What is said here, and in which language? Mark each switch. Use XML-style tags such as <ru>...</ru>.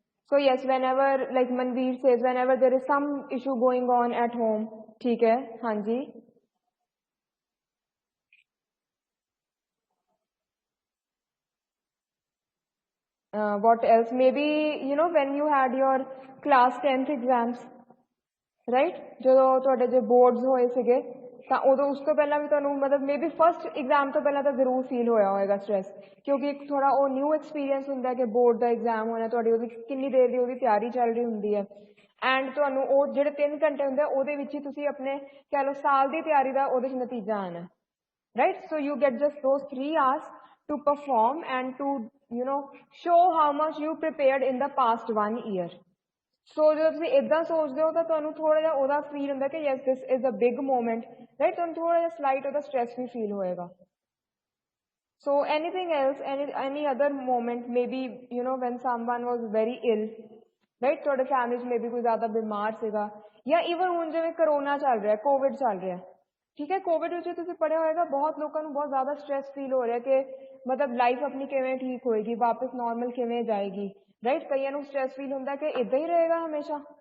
<en>So yes, whenever like Manveer says, whenever there is some issue going on at home,</en> <hi>ठीक है. हाँ जी.</hi> <en>What else? Maybe you know when you had your class 10th exams, right?</en> <pa>जो ਤੁਹਾਡੇ जे boards ਹੋਏ ਸੀਗੇ ਤਾਂ ਉਦੋਂ ਉਸ ਤੋਂ ਪਹਿਲਾਂ ਵੀ ਤੁਹਾਨੂੰ ਮਤਲਬ ਮੇਬੀ ਫਸਟ ਐਗਜ਼ਾਮ ਤੋਂ ਪਹਿਲਾਂ ਤਾਂ ਜ਼ਰੂਰ ਫੀਲ ਹੋਇਆ ਹੋਏਗਾ ਸਟ੍ਰੈਸ ਕਿਉਂਕਿ ਇੱਕ ਥੋੜਾ ਉਹ ਨਿਊ ਐਕਸਪੀਰੀਅੰਸ ਹੁੰਦਾ ਕਿ ਬੋਰਡ ਦਾ ਐਗਜ਼ਾਮ ਹੋਣਾ ਤੁਹਾਡੀ ਉਹਦੀ ਕਿੰਨੀ ਦੇਰ ਦੀ ਉਹਦੀ ਤਿਆਰੀ ਚੱਲ ਰਹੀ ਹੁੰਦੀ ਹੈ ਐਂਡ ਤੁਹਾਨੂੰ ਉਹ ਜਿਹੜੇ 3 ਘੰਟੇ ਹੁੰਦੇ ਉਹਦੇ ਵਿੱਚ ਹੀ ਤੁਸੀਂ ਆਪਣੇ ਕਹਿ ਲਓ ਸਾਲ ਦੀ ਤਿਆਰੀ ਦਾ ਉਹਦੇ 'ਚ ਨਤੀਜਾ ਆਉਣਾ right?</pa> <en>So you get just those 3 hours to perform and to, you know, show how much you prepared in the past 1 year.</en> <pa>So ਜਦੋਂ ਤੁਸੀਂ ਇਦਾਂ ਸੋਚਦੇ ਹੋ ਤਾਂ ਤੁਹਾਨੂੰ ਥੋੜਾ ਜਿਹਾ ਉਹਦਾ ਫੀਲ ਹੁੰਦਾ ਕਿ</pa> <en>yes this is a big moment, right?</en> <pa>ਤੁਹਾਨੂੰ ਥੋੜਾ ਜਿਹਾ slight ਉਹਦਾ stress ਵੀ feel ਹੋਏਗਾ.</pa> <en>So anything else, any other moment, maybe you know when someone was very ill, right?</en> <pa>ਤੁਹਾਡੇ ਫੈਮਿਲੀ 'ਚ maybe ਕੋਈ ਜ਼ਿਆਦਾ ਬਿਮਾਰ ਸੀਗਾ ਜਾਂ even ਹੁਣ ਜਿਵੇਂ ਕਰੋਨਾ ਚੱਲ ਰਿਹਾ, ਕੋਵਿਡ ਚੱਲ ਰਿਹਾ.</pa> <hi>ठीक है</hi> <pa>कोविड ਵਿੱਚ ਤੁਸੀਂ ਪੜਿਆ ਹੋਏਗਾ ਬਹੁਤ ਲੋਕਾਂ ਨੂੰ ਬਹੁਤ ਜ਼ਿਆਦਾ ਸਟ੍ਰੈਸ ਫੀਲ ਹੋ ਰਿਹਾ ਕਿ ਮਤਲਬ ਲਾਈਫ ਆਪਣੀ ਕਿਵੇਂ ਠੀਕ ਹੋਏਗੀ ਵਾਪਸ ਨਾਰਮਲ ਕਿਵੇਂ ਜਾਏਗੀ ਰਾਈਟ ਕਈਆਂ ਨੂੰ ਸਟ੍ਰੈਸ ਫੀਲ ਹੁੰਦਾ ਕਿ ਇਦਾਂ ਹੀ ਰਹੇਗਾ ਹਮੇਸ਼ਾ</pa>